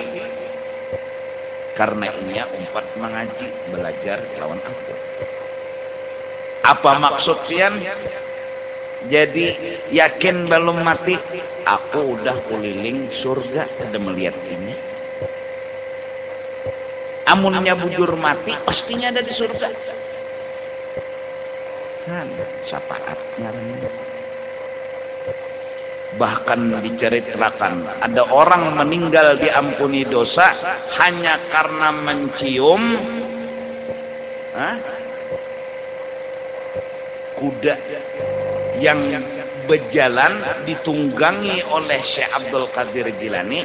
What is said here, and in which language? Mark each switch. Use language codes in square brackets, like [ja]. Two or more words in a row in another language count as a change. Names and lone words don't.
[bjn] Karena inya umpat mengaji, belajar lawan aku. Apa maksud pian? Jadi yakin balum mati? [id] Aku udah keliling surga, udah melihat inya. [bjn] Amunnya bujur mati, pastinya ada di surga. [id] Kan, syafaatnya. Bahkan diceritakan ada orang meninggal diampuni dosa hanya karena mencium kuda yang berjalan ditunggangi oleh Syekh Abdul Qadir Jilani.